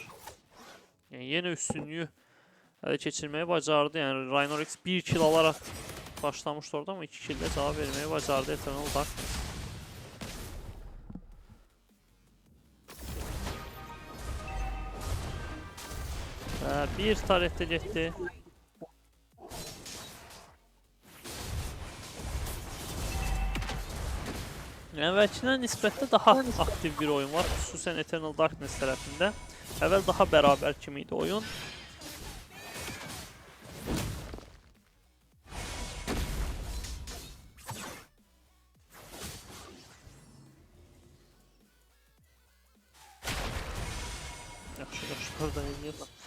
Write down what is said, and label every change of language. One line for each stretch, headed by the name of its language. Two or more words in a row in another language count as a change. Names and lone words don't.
Turkish: Yani yine üstünlüğü ele geçirmeyi bacardı. Yani Rhinorex 1 kill alarak başlamıştı orada ama 2 kill ile cevap vermeyi bacardı Eternal Darkness. Bir tarihte gitti.
Azerbaijani: Əvvəlkinə nisbətdə daha aktiv bir oyun var, xüsusən Eternal Darkness tərəfində. Əvvəl daha bərabər kimi idi oyun. Yaxşı, orada eləyib.